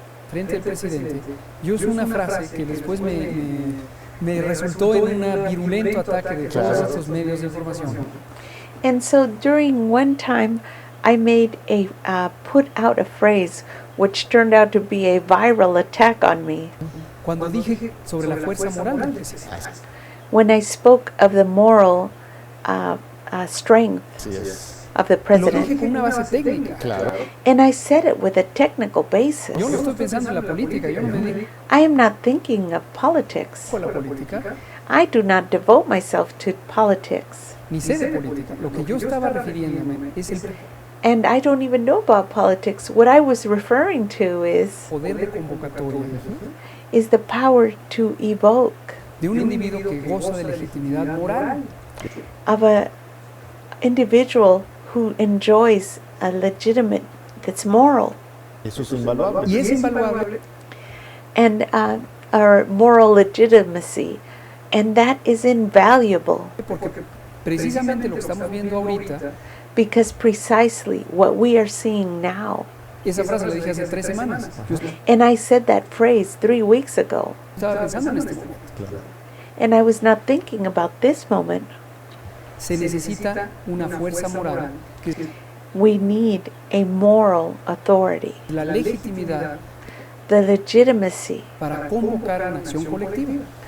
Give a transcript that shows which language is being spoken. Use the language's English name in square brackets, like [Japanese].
[Spanish] frente al presidente, yo usé una frase que después me resultó en un virulento ataque de todos estos medios de información. [English] And so during one time, I made put out a phrase which turned out to be a viral attack on me. [Spanish] Cuando dije sobre la fuerza moral del presidente, [English] When I spoke of the moral strength [Spanish] Así es. [English] of the [Spanish] lo dije [English] president, [Spanish] con una base técnica. Claro. [English] and I said it with a technical basis. [Spanish] Yo no estoy pensando en la política, yo no me dedico [English] I am not thinking of politics. [Spanish] a la política, [English] I do not devote myself to politics. [Spanish] ni sé de política. Lo que yo estaba refiriéndome es el [English] And I don't even know about politics. What I was referring to [Spanish] poder de convocatoria [English] is the power to evoke [Spanish] de un individuo que goza de legitimidad moral. [English] of a individual who enjoys a legitimate, that's moral, [Spanish] Eso es invaluable. Y es invaluable [English] and our moral legitimacy, and that is invaluable [Spanish] porque precisamente lo que estamos viendo ahorita, [English] because precisely what we are seeing now, [Spanish] esa frase la dije hace 3 semanas. Yo [English] and I said that phrase 3 weeks ago, [Spanish] estaba pensando en este momento. Claro. [English] and I was not thinking about this moment. [Spanish] Se necesita una fuerza moral, que es [English] We need a moral authority, [Spanish] la legitimidad [English] the legitimacy, [Spanish] para convocar a una acción colectiva.